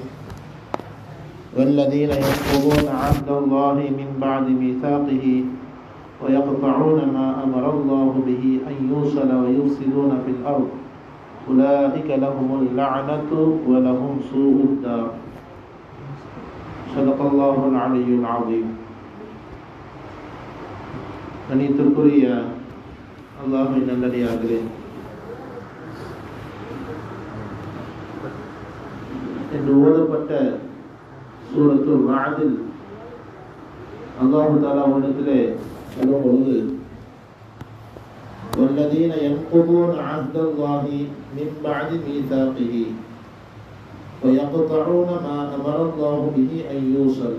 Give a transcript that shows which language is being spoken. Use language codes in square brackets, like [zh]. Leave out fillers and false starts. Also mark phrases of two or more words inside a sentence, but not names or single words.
[ar] والذين ينقضون عهد الله من بعد ميثاقه ويقطعون ما أمر الله به أن يوصل ويفسدون في الأرض أولئك لهم اللعنة ولهم سوء الدار. صدق الله العلي العظيم. [ta] கணித்திற்குரிய அல்லாஹ்வின் நல்லடியார்களே, என்று ஓதப்பட்ட சூரத்துல் ரஅதில் அல்லாஹ் தஆலா அவரிடத்திலே சொல்லும் பொழுது, [ar] والذين ينقضون عهد الله من بعد ميثاقه ويقطعون ما أمر الله به أن يوصل.